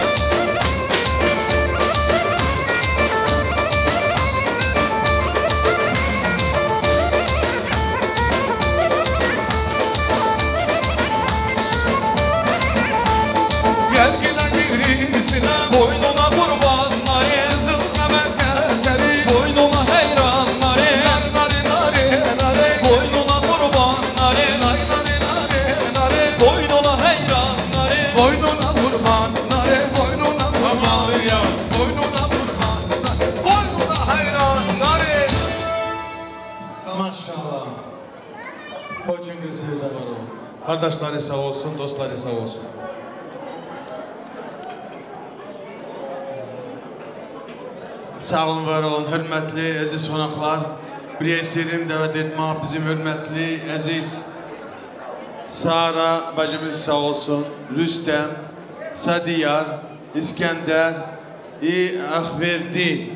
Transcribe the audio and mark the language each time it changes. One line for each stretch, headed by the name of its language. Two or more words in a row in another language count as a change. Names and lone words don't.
Turkish: Gel giden girisine, Boynuna kurban nare. kızıl kamer keseri. Boynuna hayran nare. Nare nare nare, Boynuna kurban nare. nare nare nare. Boynuna hayran nare. Boynuna kurban nare, boynuna kurban ya. Boynuna kurban nare, boynuna hayran nare. Maşallah.
Russian: Очень красиво var.
Turkish: Kardeşleri sağ olsun, dostları sağ olsun. Sağ olun, var olun, hürmetli, aziz konaklar. Bir esirim davet etmek bizim hürmetli, aziz Sara bacımız sağ olsun, Rüstem, Sadiyar, İskender, Akverdi.